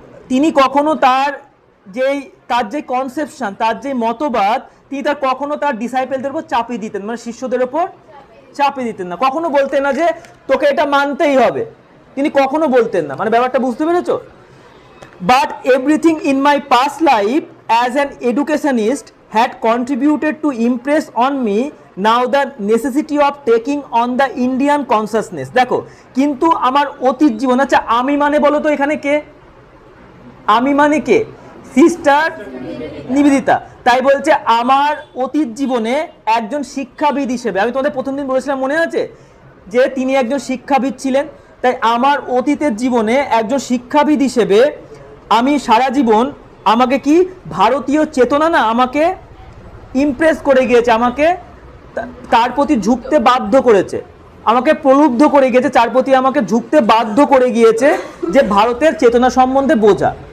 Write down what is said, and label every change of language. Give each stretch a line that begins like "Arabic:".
Bangla: তিনি কখনো তার যে কনসেপশন, তার যে মতবাদ, তিনি কখনো তার ডিসাইপেলদের উপর চাপিয়ে দিতেন, মানে শিষ্যদের উপর চাপিয়ে দিতেন না। কখনো বলতেন না যে তোকে এটা মানতেই হবে, তিনি কখনো বলতেন না। মানে ব্যাপারটা বুঝতে পেরেছো?
English: But everything in my past life as an educationist had contributed to impress on me now the necessity of taking on the Indian consciousness.
Bangla: দেখো কিন্তু আমার অতীত জীবন, আচ্ছা আমি মানে বলো তো এখানে কে? আমি মানে কে? সিস্টার নিবেদিতা। তাই বলছে আমার অতীত জীবনে একজন শিক্ষাবিদ হিসেবে, আমি তোমাদের প্রথম দিন বলেছিলাম মনে আছে যে তিনি একজন শিক্ষাবিদ ছিলেন, তাই আমার অতীতের জীবনে একজন শিক্ষাবিদ হিসেবে আমি সারা জীবন আমাকে কি ভারতীয় চেতনা না আমাকে ইমপ্রেস করে গিয়েছে, আমাকে তার প্রতি ঝুঁকতে বাধ্য করেছে, আমাকে প্রলুব্ধ করে গিয়েছে, তার প্রতি আমাকে ঝুঁকতে বাধ্য করে গিয়েছে যে ভারতের চেতনা সম্বন্ধে বোঝা।